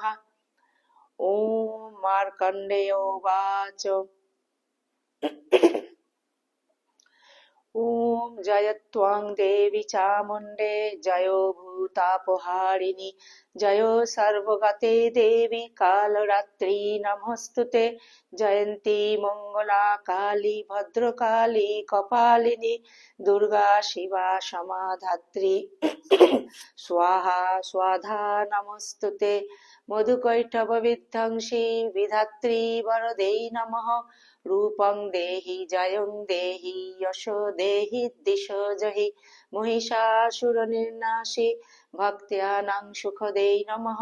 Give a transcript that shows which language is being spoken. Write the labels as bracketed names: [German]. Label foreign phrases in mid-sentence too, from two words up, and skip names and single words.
[Sanskrit] ওম মার্কণ্ডেয় উবাচ ওম জয়ত্বং দেবী চামুণ্ডে জয়ো ভূতাপহারিণী জয়ো সর্বগতে দেবী কালরাত্রি নমস্তুতে জয়ন্তী মঙ্গলা কালী ভদ্রকালী কপালিনী দুর্গা শিবা সমাধাত্রী স্বাহা স্বাধা নমস্তুতে মধুকৈটভ বিধ্বংসী বিধাত্রী বরদে নমঃ। রূপং দেহি জয়ং দেহি যশো দেহি দিশো জহি মহিষাসুরনির্নাশী ভক্ত্যানাং সুখদে নমঃ।